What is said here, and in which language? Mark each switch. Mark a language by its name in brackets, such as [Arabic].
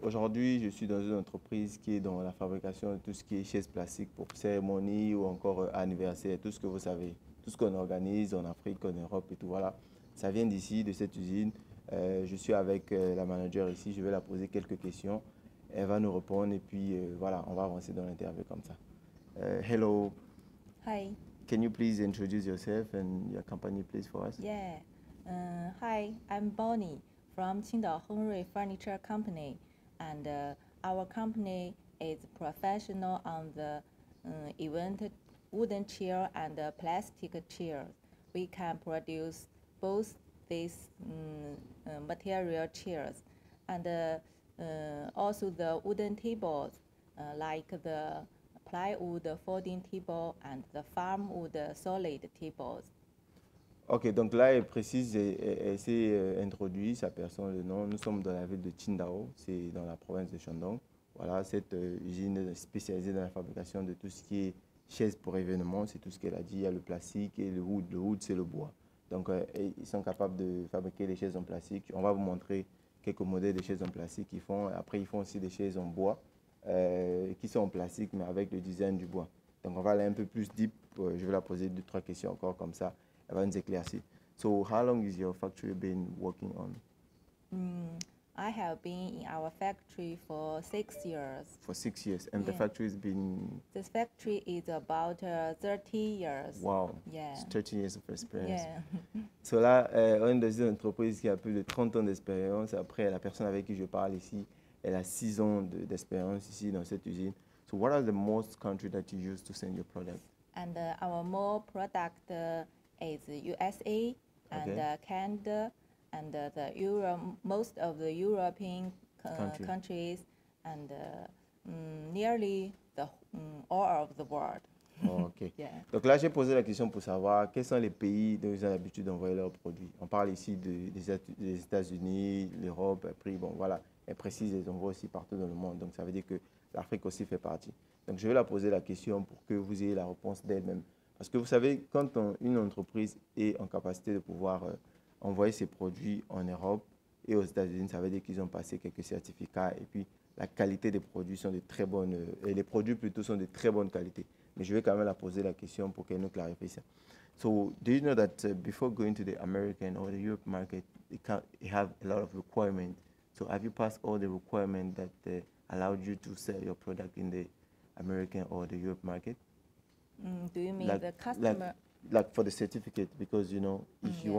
[French] Aujourd'hui, je suis dans une entreprise qui est dans la fabrication de tout ce qui est chaises plastiques pour cérémonie ou encore anniversaire, tout ce que vous savez, tout ce qu'on organise en Afrique, en Europe et tout. Voilà, ça vient d'ici, de cette usine. Je suis avec la manager ici. Je vais la poser quelques questions. Elle va nous répondre et puis voilà, on va avancer dans l'interview comme ça. [English] Hello, Hi. can you please introduce yourself and your company, please, for us? Yeah. Hi, I'm Bonnie from Qingdao Hengrui Furniture Company, and our company is professional on the event wooden chair and plastic chairs. We can produce both these material chairs and also the wooden tables, like the plywood folding table and the farmwood solid tables. [French] Ok, donc là, elle précise, elle s'est introduit, sa personne, le nom. Nous sommes dans la ville de Qingdao, c'est dans la province de Shandong. Voilà, cette usine est spécialisée dans la fabrication de tout ce qui est chaises pour événements, c'est tout ce qu'elle a dit. Il y a le plastique et le wood. Le wood, c'est le bois. Donc, ils sont capables de fabriquer les chaises en plastique. On va vous montrer quelques modèles de chaises en plastique qu'ils font. Après, ils font aussi des chaises en bois qui sont en plastique, mais avec le design du bois. Donc, on va aller un peu plus deep. Je vais la poser deux, trois questions encore comme ça. Elle va nous éclaircir. [English] So, how long is your factory been working on? I have been in our factory for 6 years. For 6 years. And the Yeah. factory's been, This factory is about 30 years. wow, Yeah. it's 13 years of experience. Yeah. [French] So là, on est dans une entreprise qui a plus de 30 ans d'expérience. Après, la personne avec qui je parle ici, elle a 6 ans d'expérience ici dans cette usine. [English] So what are the most countries that you use to send your product? And our more product is USA and Okay. Canada and most of the European Country. countries and nearly all of the world. Oh, ok. Yeah. [French] Donc là, j'ai posé la question pour savoir quels sont les pays dont ils ont l'habitude d'envoyer leurs produits. On parle ici des États-Unis, l'Europe, après, bon, voilà. Elle précise, les envoie aussi partout dans le monde. Donc ça veut dire que l'Afrique aussi fait partie. Donc je vais la poser la question pour que vous ayez la réponse d'elle-même. Parce que vous savez, quand une entreprise est en capacité de pouvoir envoyer ses produits en Europe et aux États-Unis, ça veut dire qu'ils ont passé quelques certificats et puis la qualité des produits sont de très bonnes, et les produits plutôt sont de très bonne qualité. Mais je vais quand même la poser la question pour qu'elle nous clarifie ça. [English] So, do you know that before going to the American or the Europe market, it have a lot of requirements? So, have you passed all the requirements that allowed you to sell your product in the American or the Europe market? Do you mean Like, the like, customer? like for the certificate, because you know, if you